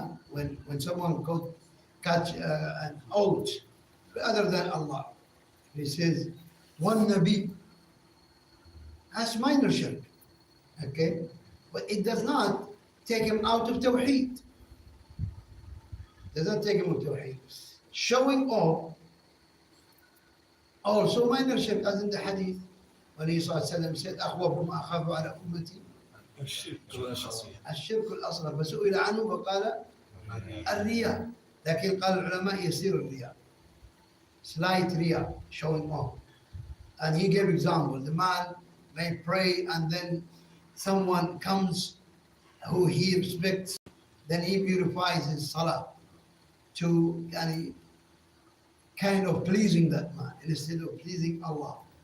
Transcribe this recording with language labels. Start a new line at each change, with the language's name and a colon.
English: When someone catch an oath by other than Allah, he says, one Nabi, that's minor shirk, okay? But it does not take him out of Tawheed. Does not take him out of Tawheed. Showing off, also minor shirk, as in the hadith, when he said,
Arabic: أخوف ما أخاف على أمتي الشرك الأصغر، فسئل عنه فقال الرياء، لكن قال العلماء يسير الرياء،
English: slight
Arabic: رياء,
English: showing off. And he gave example, the man may pray and then someone comes who he respects, then he purifies his salah to kind of pleasing that man instead of pleasing Allah.